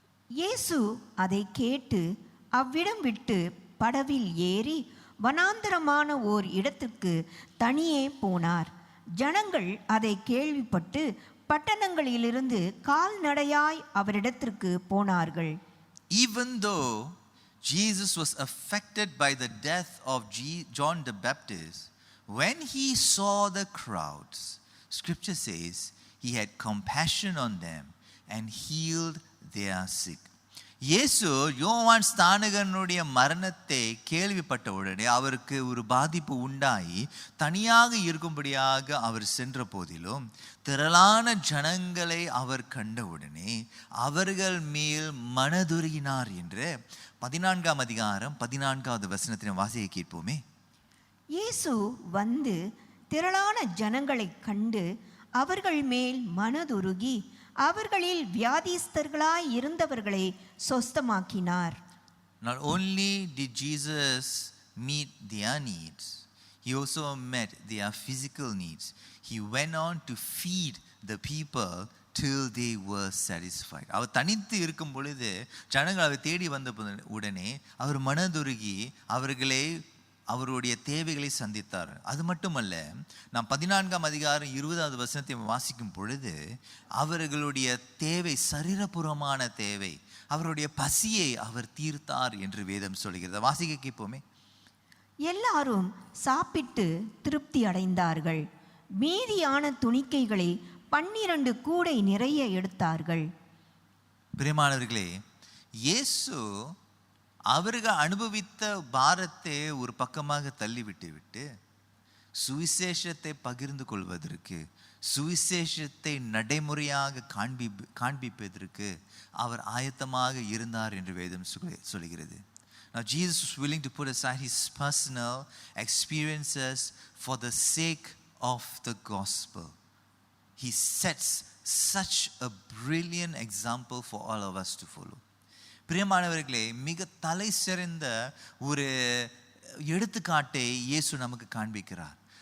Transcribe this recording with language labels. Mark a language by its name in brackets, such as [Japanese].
[Tamil] இயேசு அதை கேட்டு அவ்விடம் விட்டு படவில் ஏறி வனாந்தரமான ஓர் இடத்துக்கு தனியே போனார். ஜனங்கள் அதை கேள்விப்பட்டு பட்டணங்களிலிருந்து கால்நடையாய் அவரிடத்திற்கு போனார்கள். [English] Even though Jesus was affected by the death of John the Baptist, when he saw the crowds, scripture says he had compassion on them and healed their sick. [Tamil] இயேசு யோவான் ஸ்நானகனுடைய மரணத்தை கேள்விப்பட்ட உடனே அவருக்கு ஒரு பாதிப்பு உண்டாகி தனியாக இருக்கும்படியாக அவர் சென்ற போதிலும் திரளான ஜனங்களை அவர் கண்டவுடனே அவர்கள் மேல் மனதுருகினார் என்று 14ஆம் அதிகாரம் 14வது வசனத்தின் வாசியை கேட்போமே. இயேசு வந்து திரளான ஜனங்களை கண்டு அவர்கள் மேல் மனதுருகி அவர்களில் வியாதிஸ்தர்களாய் இருந்தவர்களை சொஸ்தமாக்கினார். [English] Not only did Jesus meet their needs, he also met their physical needs. He went on to feed the people till they were satisfied. [Tamil] அவர் தனித்து இருக்கும் பொழுது ஜனங்கள் அவர் தேடி வந்த உடனே அவர் மனதுருகி அவர்களை அவருடைய தேவைகளை சந்தித்தார். அது மட்டுமல்ல, நாம் 14ஆம் அதிகாரம் 20வது வசனத்தை வாசிக்கும் பொழுது அவர்களுடைய தேவை சரீரபூர்வமான தேவை, அவருடைய பசியை அவர் தீர்த்தார் என்று வேதம் சொல்கிறது. வாசிக்க கேட்போமே. எல்லாரும் சாப்பிட்டு திருப்தி அடைந்தார்கள். மீதியான துணிக்கைகளை 12 கூடை நிறைய எடுத்தார்கள். பிரியமானவர்களே, இயேசு அவர்கள் அனுபவித்த பாரத்தை ஒரு பக்கமாக தள்ளிவிட்டு சுவிசேஷத்தை பகிர்ந்து கொள்வதற்கு, சுவிசேஷத்தை நடைமுறையாக காண்பிப்பதற்கு அவர் ஆயத்தமாக இருந்தார் என்று வேதம் சொல்கிறது. [English] Now Jesus was willing to put aside his personal experiences for the sake of the gospel. He sets such a brilliant example for all of us to follow. [Tamil] பிரியமானவர்களே, மிக தலை சிறந்த ஒரு எடுத்துக்காட்டை இயேசு நமக்கு காண்பிக்கிறார்.